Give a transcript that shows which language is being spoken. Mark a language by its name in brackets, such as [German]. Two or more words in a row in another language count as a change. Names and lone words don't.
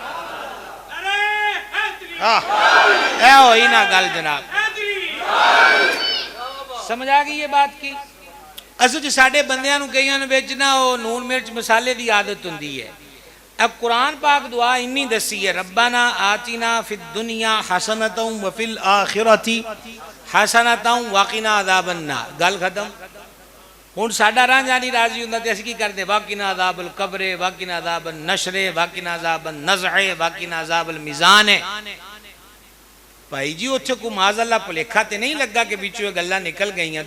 [Punjabi] ہو ہی نا گل جناب، سمجھ آ گئی یہ بات کی. اصل ساڈے بندیاں نوں کئیاں نوں وچ نا وہ نون مرچ مسالے دی عادت ہندی ہے. اب قرآن پاک دعا اِنی دسی ہے, [Arabic] ربنا آتنا في الدنيا حسنة وفي الآخرة حسنة وقنا عذاب النار. [Punjabi] گل ختم. ہن ساڈا رانجھا نہیں راضی ہندا تے اسیں کی کردے, [Arabic] وقنا عذاب القبر، وقنا عذاب النشر، وقنا عذاب النزع، وقنا عذاب الميزان. [Punjabi] بھائی جی اوتھے کو معاذ اللہ بھلیکھا تے نہیں لگا کہ وچوں گلاں نکل گئیاں.